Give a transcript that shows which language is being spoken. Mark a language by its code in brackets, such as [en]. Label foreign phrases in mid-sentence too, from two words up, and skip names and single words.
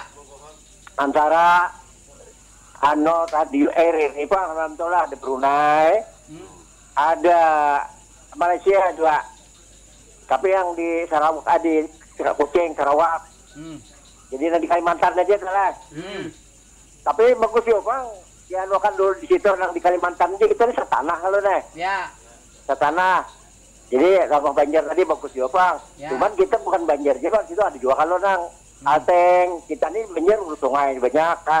[id] Antara Radio ini Pak Alhamdulillah di Brunei. Ada Malaysia juga. Tapi yang di Sarawak di Kucing Sarawak. Jadi nanti Kalimantan aja lah. Tapi bagus ya Bang. Ya kan dulu di situ yang di Kalimantan aja kita ini setanah kalau nih. Ya. Setanah. Jadi Kampung Banjar tadi bagus ya Bang. Ya. Cuman kita bukan Banjar juga, situ ada juga kalau nang Alteng. Kita ini Banjar sungai banyak kan.